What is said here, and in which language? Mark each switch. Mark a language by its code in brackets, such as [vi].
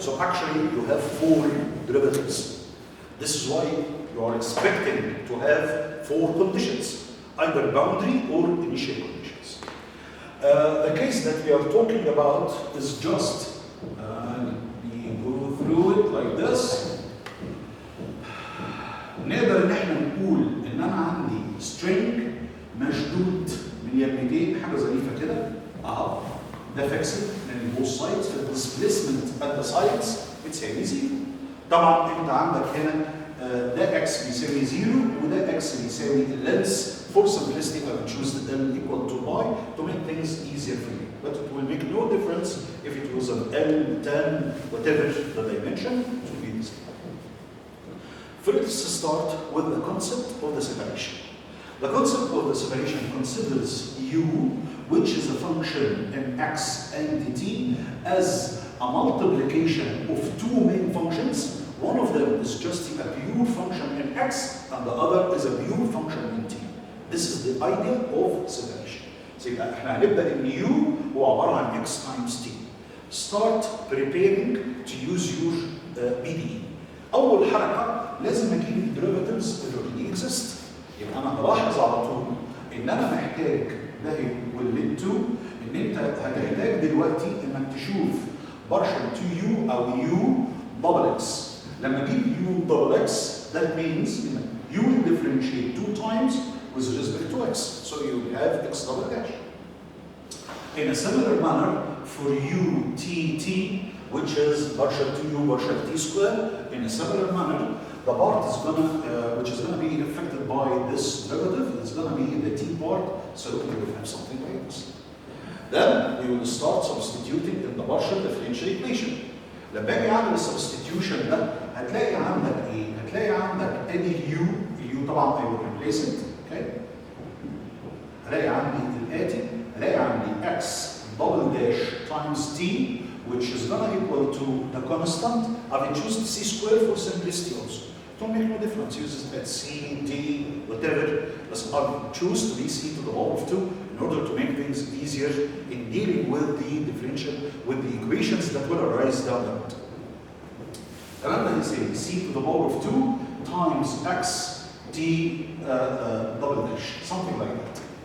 [en] So actually you have four derivatives. This is why you are expecting to have four conditions. either boundary or initial conditions. The case that we are talking about is just, let me go through it like this. [ar] نقدر ان احنا نقول ان انا عندي string مشدود من يمتين حاجه ظريفه كده اهو ده فيكسد من [en] both sides [ar] في الديسبيسمنت [en] at the sides [ar] بتساوي 0. طبعا انت عندك هنا ده x بيساوي 0 وده x بيساوي اللينس. [en] For simplicity I would choose the L equal to pi to make things easier for you. But it will make no difference if it was an L, 10, whatever the dimension, it will be the same. First, let's start with the concept of the separation. The concept of the separation considers u, which is a function in x and t, as a multiplication of two main functions. One of them is just a pure function in x, and the other is a pure function in t. This is the idea of separation. [ar] So احنا هنبدا ان u هو عباره عن [en] x times t. Start preparing to use your BDE. [ar] اول حركه لازم اجيب الديريفاتيفز اللي اوريدي اكزيست. يبقى انا هلاحظ على طول ان انا محتاج ده والليد 2 ان انت هتحتاج دلوقتي انك تشوف partial 2u او u double x. لما اجيب [en] u double x that means you will differentiate 2 times with respect to x. So you have x double dash. In a similar manner for u t, which is partial 2u partial t square, in a similar manner, the part is which is gonna be affected by this derivative is gonna be the t part, so we will have something like this. Then we will start substituting in the partial differential equation. [ar] لما اجي اعمل السبستيتيوشن ده هتلاقي عندك ايه؟ هتلاقي عندك ادي اليو طبعا [en] I will replace it, okay؟ [ar] هلاقي عندي الاتي، هلاقي عندي [en] x double dash times t, which is gonna equal to the constant. I will choose c square for simplicity also. Don't make no difference. Use it at c, d, whatever. But I will choose to be c to the power of 2 in order to make things easier in dealing with the differential, with the equations that will arise down the road. And then say c to the power of 2 times x t double dash, something like that.